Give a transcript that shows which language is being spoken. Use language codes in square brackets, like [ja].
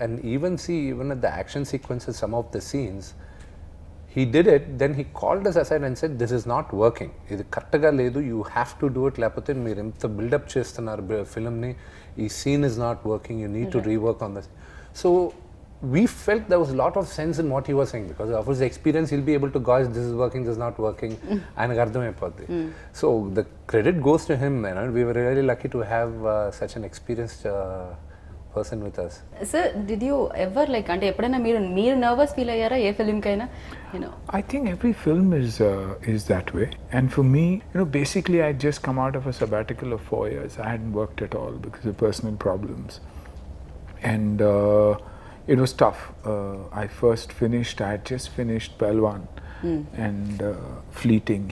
[en] and even at the action sequences, some of the scenes, he did it, then he called us aside and said, this is not working, [te] ఇది కరెక్ట్గా లేదు, [en] you have to do it, [te] లేకపోతే మీరు ఎంత buildup చేస్తున్నారు ఫిల్మ్ని, ఈ scene [en] is not working, you need to rework on this. So we felt there was a lot of sense in what he was saying, because of his experience he'll be able to gauge this is working, this is not working, [te] ఆయనకు అర్థమైపోద్ది. [en] So the credit goes to him, we were really lucky to have such an experienced person with us. Sir, did you ever [te] అంటే ఎప్పుడైనా మీరు nervous feel అయ్యారా ఏ ఫిల్మ్కైనా? [en] I think every film is that way. And for me, basically I'd just come out of a sabbatical of 4 years. I hadn't worked at all because of personal problems. And it was tough. I had just finished Palwan and Fleeting.